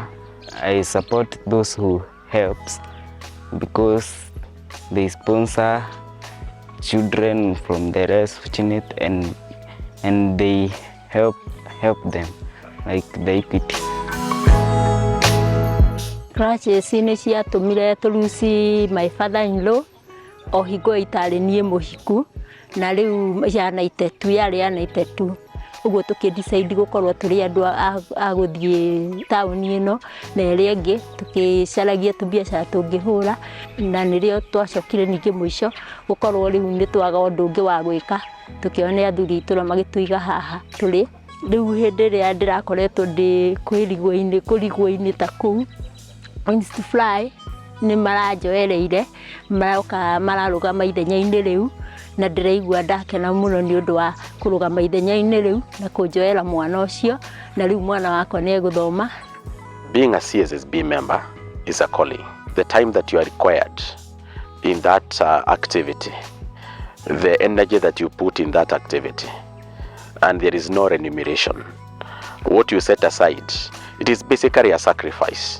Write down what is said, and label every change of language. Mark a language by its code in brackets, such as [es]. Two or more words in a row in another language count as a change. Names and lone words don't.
[en] I support those who helps because they sponsor children from the less fortunate and they help them, like the equity. [ki] Crashes nĩ ciatũmire tũruci [en] my father-in-law [ki] o hingo itarĩ niĩ mũhiku, na rĩu yana itetu yarĩ yana itetu, ũguo tũkĩdecide gũkorwo tũrĩ andũ a gũthiĩ taũni ĩno na ĩrĩa ĩngĩ tũkĩcaragia tũbiacara tũngĩhũra, na nĩrĩo twacokire ningĩ mũico gũkorwo rĩu nĩ twaga ũndũ ũngĩ wa gwĩka, tũkĩona athuri itũra magĩtũiga haha tũrĩ. Rĩu hĩndĩ ĩrĩa ndĩrakoretwo ndĩ kũrigwo-inĩ ta kũu, [en] to fly [ki] nĩ maranjoereire, maroka mararũgama ithenya-inĩ rĩu, na ndĩraigua ndakena mũno nĩ ũndũ wa kũrũgama ithenya-inĩ rĩu na kũnjoera mwana ũcio, na rĩu mwana wakwa nĩ egũthoma. [en] Being a CSSB member is a calling. The time that you are required in that activity, the energy that you put in that activity, and there is no remuneration. What you set aside, it is basically a sacrifice.